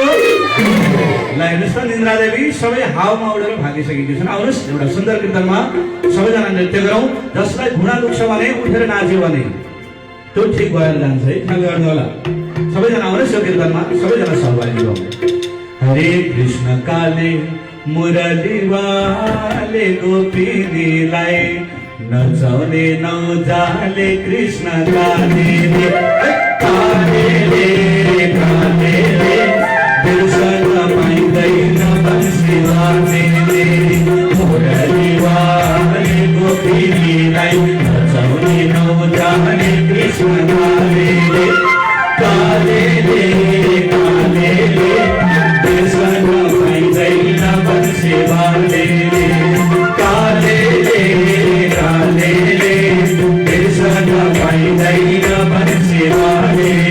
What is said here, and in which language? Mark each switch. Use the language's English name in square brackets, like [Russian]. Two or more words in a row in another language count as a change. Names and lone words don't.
[Nepali] ल हेर्नुहोस् त, निन्द्रा देवी सबै हावामा उडेर भागिसकेकी छन्। आउनुहोस् एउटा सुन्दर कीर्तनमा सबैजना नृत्य गरौँ। जसलाई घुँडा दुख्छ भने उठेर नाच्यो भने त्यो ठिक भएर जान्छ है। ख्याल गर्नु होला। सबैजना आउनुहोस् यो कीर्तनमा, सबैजना सहभागी हौँ। हरे कृष्ण [Hindi] काले मुरली वाले [Nepali] गोपिनीलाई नचाउने नौजाले कृष्ण काले काले बिर्सन पाइँदैन [Hindi] बन्सीवाले मुरली वाले [Nepali] गोपिनीलाई नचाउने नौजाले कृष्ण काले काले बिर्सन पाइँदैन बन्सीवाले काले बिर्सन पाइँदैन बन्सीवाले।